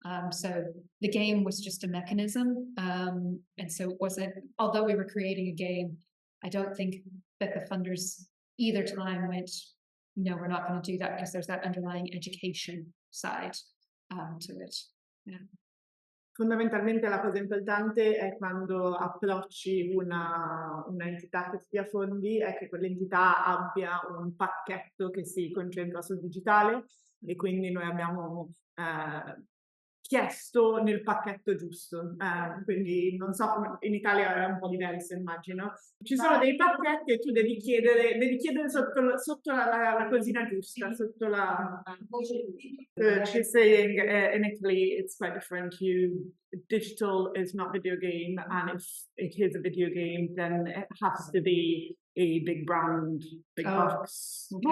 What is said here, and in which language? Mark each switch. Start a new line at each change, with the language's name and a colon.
English: So the game was just a mechanism. And so it wasn't, although we were creating a game, I don't think that the funders either time went, no, we're not going to do that, because there's that underlying education side to it. Yeah.
Italian: Fondamentalmente la cosa importante è quando approcci una entità che ti dia fondi, è che quell'entità abbia un pacchetto che si concentra sul digitale, e quindi noi abbiamo chiesto nel pacchetto giusto, quindi non so, in Italia è un po' diverso immagino. Ci sono dei pacchetti e tu devi chiedere sotto la cosina giusta, sotto la...
English: She's saying in Italy it's quite different. Digital is not video game, and if it is a video game then it has to be a big brand, big box.